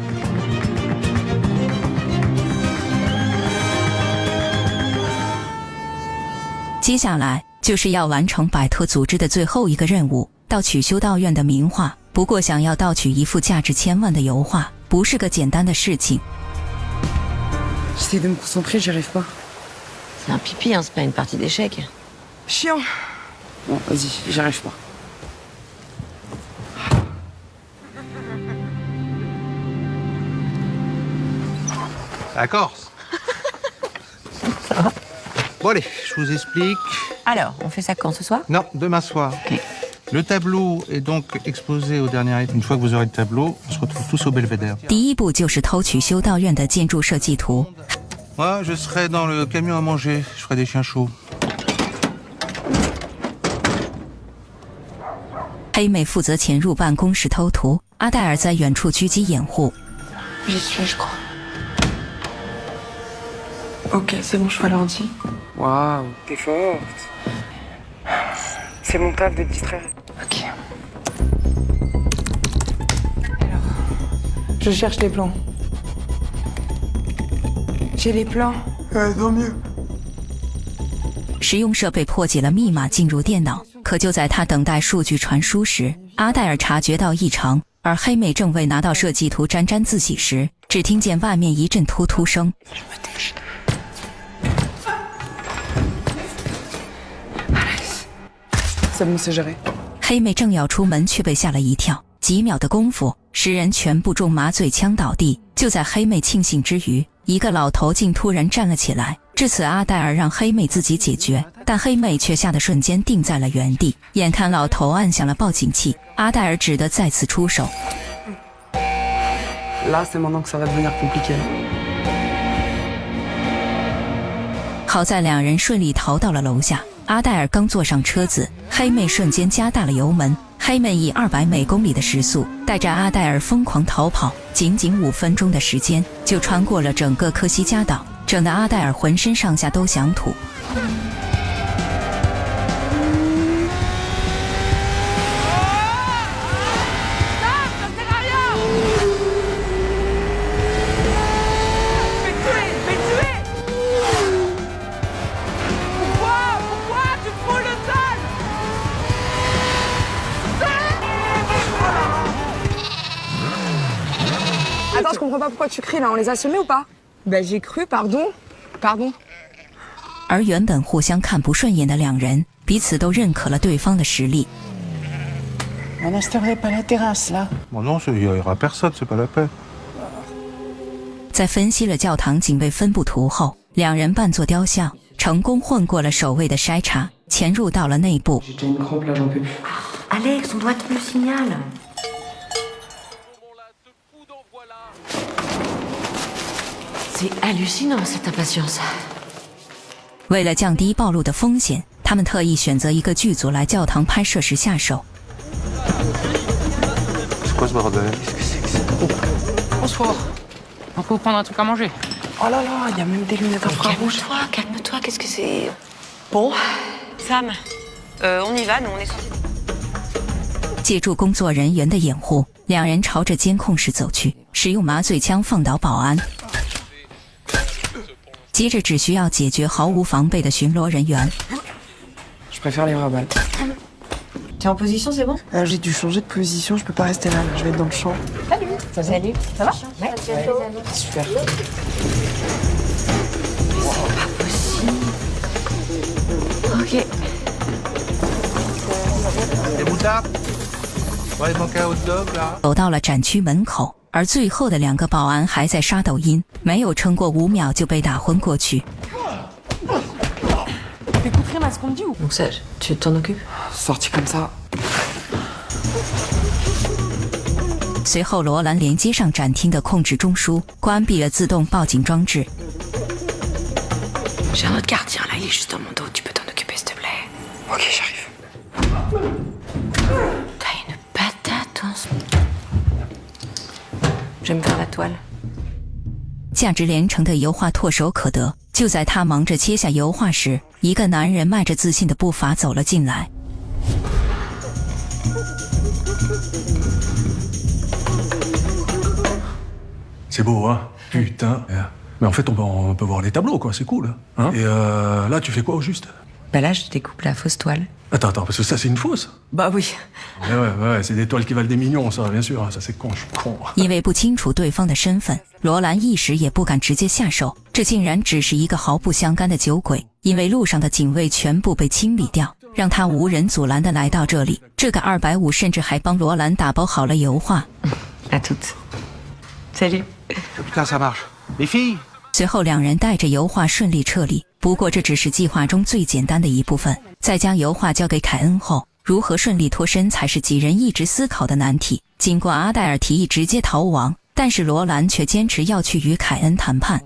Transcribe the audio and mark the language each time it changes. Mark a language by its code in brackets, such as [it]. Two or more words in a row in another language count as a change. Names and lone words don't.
[zh] 接下来就是要完成摆脱组织的最后一个任务，盗取修道院的名画。不过想要盗取一幅价值1000万的油画，不是个简单的事情。 [fr] J'essaie de me concentrer, j'y arrive pas. C'est un pipi, hein, c'est pas une partie d'échecs. Chiant. Bon, vas-y, j'y arrive pas. La Corse. Ça va? Bon allez, je vous explique. Alors, on fait ça quand, ce soir? Non, demain soir. Ok. Le tableau est donc exposé au dernier étage. Une fois que vous aurez le tableau, on se retrouve tous au belvédère. [zh] 第一步就是偷取修道院的建筑设计图。 [fr] Moi, je serai dans le camion à manger. Je ferai des chiens chauds. [zh] 黑妹负责潜入办公室偷图，阿黛尔在远处狙击掩护。 [fr] J'y suis, je crois. Ok, c'est bon, je fais l'ordi. Waouh, t'es forte. C'est mon taf de distraire. Ok. Alors, je cherche les plans. J'ai les plans. Tant mieux. [zh] 实用设备破解了密码进入电脑，可就在他等待数据传输时，阿黛尔察觉到异常，而黑妹正为拿到设计图沾沾自喜时，只听见外面一阵突突声。 [fr] C'est bon, c'est géré. [zh] 黑妹正要出门，却被吓了一跳。几秒的功夫，10人全部中麻醉枪倒地。就在黑妹庆幸之余，一个老头竟突然站了起来。至此，阿黛尔让黑妹自己解决，但黑妹却吓得瞬间定在了原地。眼看老头按响了报警器，阿黛尔只得再次出手。 [fr] Là, c'est maintenant que ça va devenir compliqué. [zh] 好在2人顺利逃到了楼下。阿黛尔刚坐上车子，黑妹瞬间加大了油门。黑妹以200每公里的时速带着阿黛尔疯狂逃跑，仅仅5分钟的时间就穿过了整个科西嘉岛，整得阿黛尔浑身上下都想吐。 [fr] Attends, je comprends pas pourquoi tu cries là, on les a semés ou pas? Ben j'ai cru, pardon. Pardon. [zh] 而原本互相看不顺眼的2人，彼此都认可了对方的实力。 [fr] On n'installerait pas la terrasse, là. Bon non, il y aura personne, c'est pas la peine. [zh] 在分析了教堂警卫分布图后，2人扮作雕像，成功混过了守卫的筛查，潜入到了内部。 [fr] J'ai déjà une crampe, là, j'en peux plus. Alex, on doit attendre le signal. C'est hallucinant, cette impatience. [zh] 为了降低暴露的风险，他们特意选择一个剧组来教堂拍摄时下手。 [fr] C'est quoi ce bordel? Bonsoir. On peut vous prendre un truc à manger? Oh là là, il y a même des lunettes infrarouges. Calme-toi, qu'est-ce que c'est? Bon, Sam, on y va, nous on est sortis. [zh] 借助工作人员的掩护，2人朝着监控室走去，使用麻醉枪放倒保安。接着只需要解决毫无防备的巡逻人员。 [fr] Je préfère les vraies balles. T'es en position, c'est bon? J'ai dû changer de position, je peux pas rester là, je vais être dans le champ. Salut. Ça va? Ouais. Super. Ok. Les moutards? Ouais, il manque un hot dog là. [zh] 走到了展区门口，而最后的2个保安还在刷抖音，没有撑过5秒就被打昏过去。 [fr] T'écoutes rien à ce qu'on te dit ou? Donc Sage, tu t'en occupes? Sorti comme ça. [zh] 随后，罗兰连接上展厅的控制中枢，关闭了自动报警装置。 [fr] J'ai un autre gardien là, il est juste dans mon dos. Tu peux t'en occuper s'il te plaît? Ok, j'arrive. T'as une patate en ce moment. Je vais me faire la toile。 [zh] 价值连城的油画唾手可得。就在他忙着切下油画时，一个男人迈着自信的步伐走了进来。 [fr] C'est beau, hein? Putain. Mais en fait, on peut voir les tableaux, quoi. C'est cool. Hein? Et là, tu fais quoi au juste? Bah là, je découpe la fausse toile. Attends, parce que ça, c'est une fausse? Bah oui. Ouais, c'est des toiles qui valent des millions, ça, bien sûr. Ça, c'est con, je suis con. [zh] 因为不清楚对方的身份，罗兰一时也不敢直接下手。这竟然只是一个毫不相干的酒鬼，因为路上的警卫全部被清理掉，让他无人阻拦的来到这里。这个250甚至还帮罗兰打包好了油画。 [fr] À toutes. Salut. Putain, ça marche. Les filles [zh] 随后两人带着油画顺利撤离，不过这只是计划中最简单的一部分。在将油画交给凯恩后，如何顺利脱身才是几人一直思考的难题。尽管阿黛尔提议直接逃亡，但是罗兰却坚持要去与凯恩谈判。